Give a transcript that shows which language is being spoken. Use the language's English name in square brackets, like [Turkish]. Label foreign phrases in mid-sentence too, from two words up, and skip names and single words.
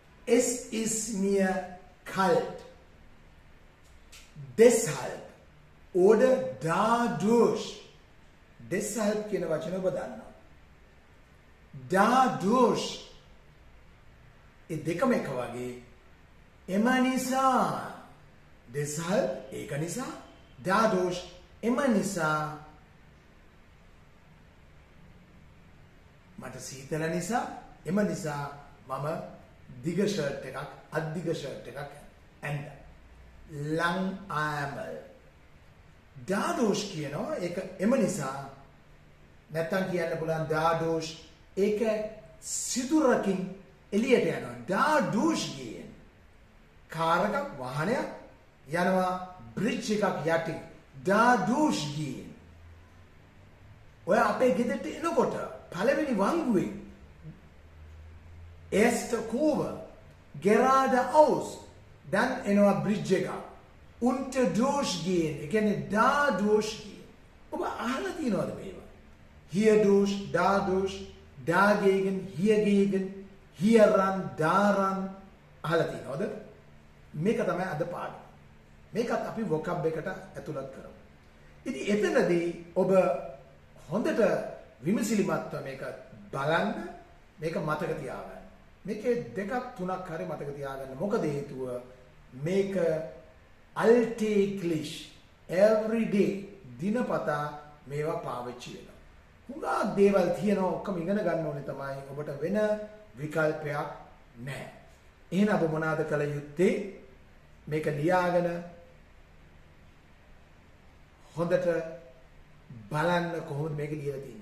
[German] es ist mir kalt. Deshalb oder dadurch. [Sinhala] Deshalb කියන වචන ඔබ දන්නවා. Dadurch ඒ දෙකම එක වගේ. එම නිසා. Deshalb ඒක නිසා. Dadurch එම නිසා. මට සීතල නිසා එම නිසා මම දිග ෂර්ට් එකක් අද්දිග ෂර්ට් එකක් ඇඳ [German] lang ärmel dadurch [Sinhala] කියනවා ඒක එම නිසා නැත්තම් කියන්න පුළුවන් dadurch ඒක සිදුරකින් එළියට යනවා dadurch කියන කාර් එකක් වාහනයක් යනවා බ්‍රිජ් එකක් යටින් dadurch කියන ඔය අපේ ගෙදරට එනකොට පළවෙනි වංගුවේ [German] erste Kurve geradeaus dann [Sinhala] එනවා බ්‍රිජ් එක [German] unterdurch gehen [Sinhala] ඒ කියන්නේ [German] dadurch gehen [Sinhala] ඔබ අහලා තියෙනවද මේවා [German] hierdurch dadurch dagegen hiergegen hieran daran [Sinhala] අහලා තියෙනවද මේක තමයි අද පාඩම මේකත් අපි vocab එකට ඇතුළත් කරමු ඉතින් එතනදී ඔබ හොඳට විමසිලිමත්ව මේක බලන්න මේක මතක තියාගන්න. මේකේ දෙකක් තුනක් හරි මතක තියාගන්න. මොකද හේතුව මේක alltäglich [English] every day [Sinhala] දිනපතා මේවා පාවිච්චි වෙනවා. හුඟා දේවල් තියෙනවා ඔක්කොම ඉගෙන ගන්න ඕනේ තමයි. ඔබට වෙන විකල්පයක් නැහැ. එහෙනම් ඔබ මොනවාද කළ යුත්තේ? මේක ලියාගෙන හොඳට බලන්න කොහොමද මේක ලියලා තියෙන්නේ.